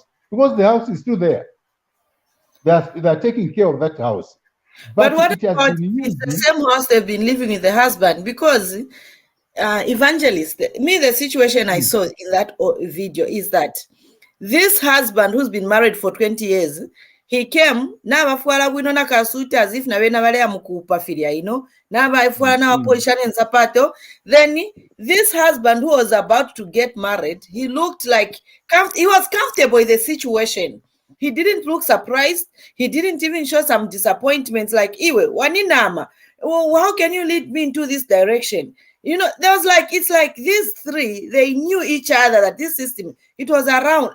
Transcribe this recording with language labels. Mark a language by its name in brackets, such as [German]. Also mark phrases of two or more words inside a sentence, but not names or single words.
[English] Because the house is still there. They're taking care of that house. But what about it's the same house they've been living with the husband? Because Evangelist, the situation I saw in that video is that this husband who's been married for 20 years, he came, [Bemba] n'abafuala bwino nakasuuti [English] as if [Bemba] nabe nabale amukupafiria, n'abafuala n'abapolishana ensapato. [English] Then this husband who was about to get married, he looked like he was comfortable with the situation. He didn't look surprised. He didn't even show some disappointments like, [Bemba] Iwe, waninama, [English] how can you lead me into this direction? There was it's like these 3, they knew each other, that this system, it was around.